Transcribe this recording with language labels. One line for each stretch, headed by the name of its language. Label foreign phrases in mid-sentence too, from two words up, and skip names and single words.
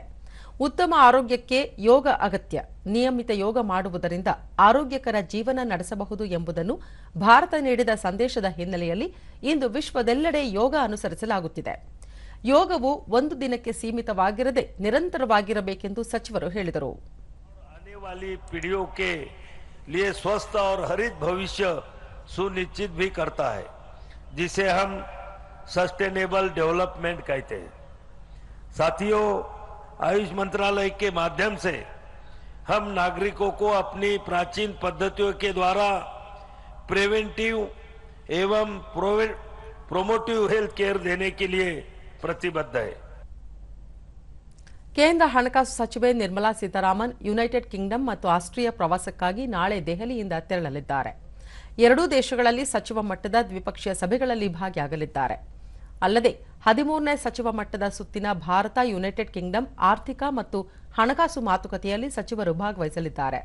Kannada: ಉತ್ತಮ ಆರೋಗ್ಯಕ್ಕೆ ಯೋಗ ಅಗತ್ಯ. ನಿಯಮಿತ ಯೋಗ ಮಾಡುವುದರಿಂದ ಆರೋಗ್ಯಕರ ಜೀವನ ನಡೆಸಬಹುದು ಎಂಬುದನ್ನು ಭಾರತ ನೀಡಿದ ಸಂದೇಶದ ಹಿನ್ನೆಲೆಯಲ್ಲಿ ಇಂದು ವಿಶ್ವದೆಲ್ಲೆಡೆ ಯೋಗ ಅನುಸರಿಸಲಾಗುತ್ತಿದೆ. ಯೋಗವು ಒಂದು ದಿನಕ್ಕೆ ಸೀಮಿತವಾಗಿರದೆ ನಿರಂತರವಾಗಿರಬೇಕೆಂದು ಸಚಿವರು ಹೇಳಿದರು.
Hindi: आने वाली पीढ़ियों के लिए स्वस्थ और हरित भविष्य सुनिश्चित भी करता है, जिसे हम
English: sustainable development
Hindi: कहते हैं. साथियों, आयुष मंत्रालय के माध्यम से हम नागरिकों को अपनी प्राचीन पद्धतियों के द्वारा प्रिवेंटिव एवं
English: promotive health care
Hindi: देने के लिए प्रतिबद्ध है.
Kannada: ಕೇಂದ್ರ ಹಣಕಾಸು ಸಚಿವೆ ನಿರ್ಮಲಾ ಸೀತಾರಾಮನ್ ಯುನೈಟೆಡ್ ಕಿಂಗ್ಡಮ್ ಮತ್ತು ಆಸ್ಟ್ರಿಯಾ ಪ್ರವಾಸಕ್ಕಾಗಿ ನಾಳೆ ದೆಹಲಿಯಿಂದ ತೆರಳಲಿದ್ದಾರೆ. ಎರಡೂ ದೇಶಗಳಲ್ಲಿ ಸಚಿವ ಮಟ್ಟದ ದ್ವಿಪಕ್ಷೀಯ ಸಭೆಗಳಲ್ಲಿ ಭಾಗಿಯಾಗಲಿದ್ದಾರೆ. ಅಲ್ಲದೆ 13ನೇ ಸಚಿವ ಮಟ್ಟದ ಸುತ್ತಿನ ಭಾರತ ಯುನೈಟೆಡ್ ಕಿಂಗ್ಡಮ್ ಆರ್ಥಿಕ ಮತ್ತು ಹಣಕಾಸು ಮಾತುಕತೆಯಲ್ಲಿ ಸಚಿವರು ಭಾಗವಹಿಸಲಿದ್ದಾರೆ.